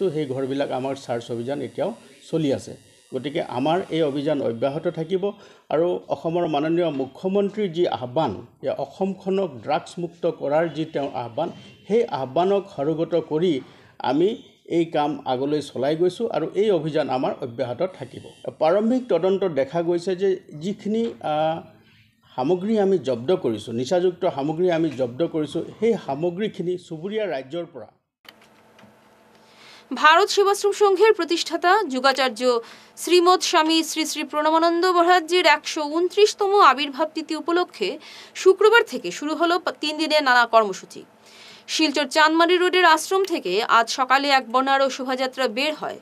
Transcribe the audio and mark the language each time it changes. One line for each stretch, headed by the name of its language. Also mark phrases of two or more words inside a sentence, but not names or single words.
Assamese: সেই ঘৰবিলাক আমাৰ চাৰ্চ অভিযান এতিয়াও চলি আছে। গতিকে আমাৰ এই অভিযান অব্যাহত থাকিব আৰু অসমৰ মাননীয় মুখ্যমন্ত্ৰীৰ যি আহ্বান, অসমখনক ড্ৰাগছ মুক্ত কৰাৰ যি তেওঁৰ আহ্বান, সেই আহ্বানক সৰোগত কৰি আমি এই কাম আগলৈ চলাই গৈছোঁ আৰু এই অভিযান আমাৰ অব্যাহত থাকিব। প্ৰাৰম্ভিক তদন্তত দেখা গৈছে যে যিখিনি সামগ্ৰী আমি জব্দ কৰিছোঁ, নিচাযুক্ত সামগ্ৰী আমি জব্দ কৰিছোঁ, সেই সামগ্ৰীখিনি চুবুৰীয়া ৰাজ্যৰ পৰা
Bangla: ভারত সেবাশ্রম সংঘের প্রতিষ্ঠাতা যুগাচার্য শ্রীমৎ স্বামী শ্রী শ্রী প্রণবানন্দ মহারাজজির 129তম আবির্ভাব তিথি উপলক্ষে শুক্রবার থেকে শুরু হলো 3 দিনের নানা কর্মসূচি। শিলচর চাঁদমারি রোডের আশ্রম থেকে আজ সকালে এক বর্ণাঢ্য শোভাযাত্রা বের হয়।